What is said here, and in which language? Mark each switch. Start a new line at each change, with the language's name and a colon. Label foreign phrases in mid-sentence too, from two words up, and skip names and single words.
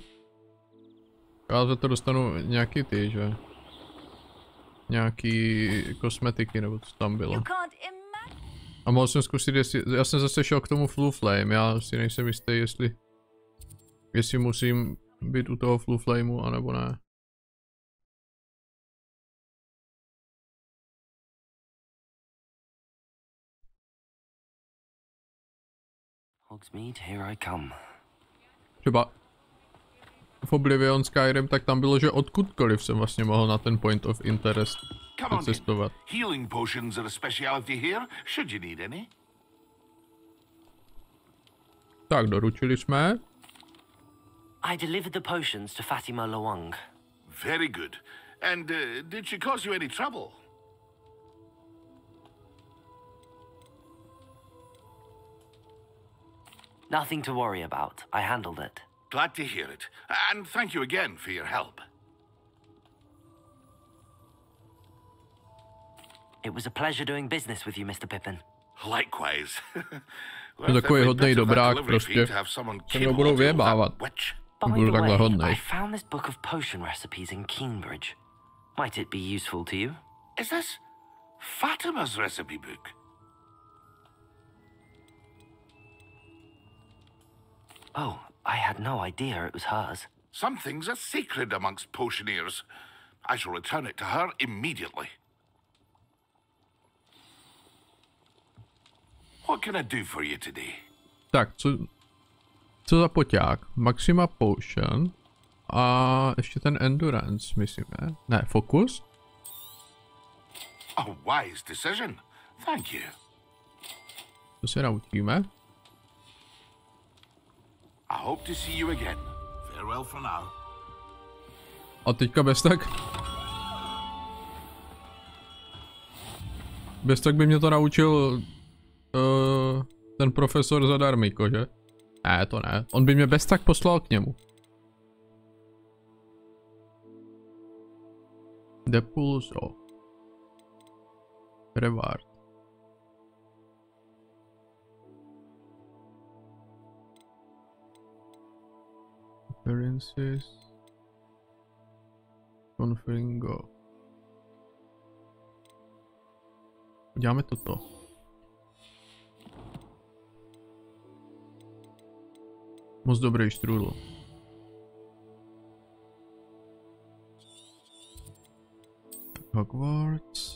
Czech: Já za to dostanu nějaký ty, že? Nějaký kosmetiky, nebo co tam bylo. A mohl jsem zkusit, jestli... Já jsem zase šel k tomu Flu Flame, já si nejsem jistý, jestli musím být u toho Flu Flameu, anebo ne.
English: Hogsmeade, here I come.
Czech: Třeba v Oblivion Skyrim, tak tam bylo, že odkudkoliv jsem vlastně mohl na ten
English: point of interest
Czech: cestovat.
English: Healing potions are a specialty here, should you need any.
Czech: Tak, doručili jsme.
English: I delivered the potions to Fatima Lawang. Very good. And did she cause you any trouble? Nothing to worry about. I handled it. Glad to hear it. And thank you again for your help. It was a pleasure doing business with you, Mr. Pippin. Likewise.
Czech: To takový hodnej dobrák prostě. Se mnou budou vyjebávat. Budu takhle hodnej.
English: I found this book of potion recipes in Cambridge. Might it be useful to you? Is this Fatima's recipe book? Oh, I had no idea it was hers. Some things are secret amongst potioneers. I shall return it to her immediately. What can I do for you today?
Czech: Tak, co za poťák? Maxima Potion. A ještě ten Endurance, myslím, ne? Ne, Focus?
English: A wise decision. Thank you.
Czech: To se naučíme.
English: I hope to see you again. Farewell for now.
Czech: A teďka bez tak... Bez tak by mě to naučil... ten profesor zadarmiko, že? Ne, to ne. On by mě bez tak poslal k němu. Depulso.
English: Reward. Appearances. Conferring go.
Czech: Uděláme toto. Moc dobrý štrůdl. Hogwarts.